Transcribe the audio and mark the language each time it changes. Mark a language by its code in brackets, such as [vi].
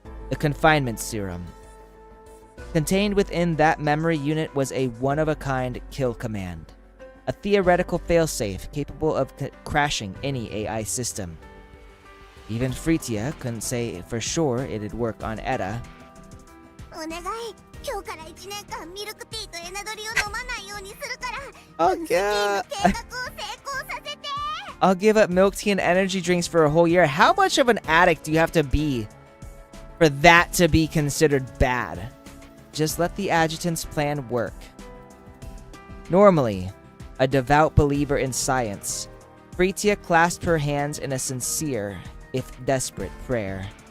[en] The confinement serum. Contained within that memory unit was a one-of-a-kind kill command. A theoretical failsafe capable of crashing any AI system. Even Freetia couldn't say for sure it'd work on Etta. [ja] お願い、今日から1年間ミルクティーとエナドリを飲まないようにするから、 [en] Oh, [ja] 分析員の計画を成功させて。 [en] I'll give up milk tea and energy drinks for a whole year. How much of an addict do you have to be for that to be considered bad? Just let the adjutant's plan work. Normally, a devout believer in science, Freetia clasped her hands in a sincere, if desperate, prayer.